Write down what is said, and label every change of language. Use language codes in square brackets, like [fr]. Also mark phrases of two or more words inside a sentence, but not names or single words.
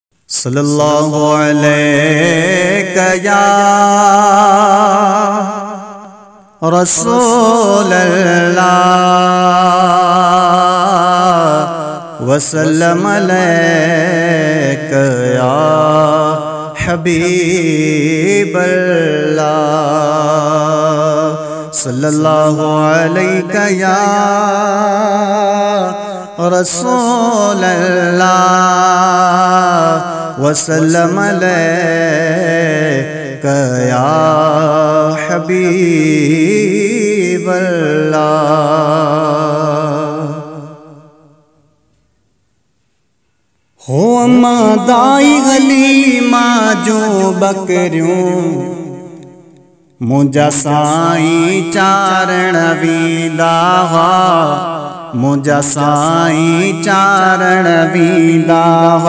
[ar] صلى الله عليك يا رسول الله وسلم عليك يا حبيب الله. صلى الله عليك يا رسول الله وسلم عليك يا حبيب الله. [sd] हो अम्मा दाई हलीमा जो बकरियों मुझा साईं चारण वींदा हुआ, मुझा साईं चारण वींदा हुआ।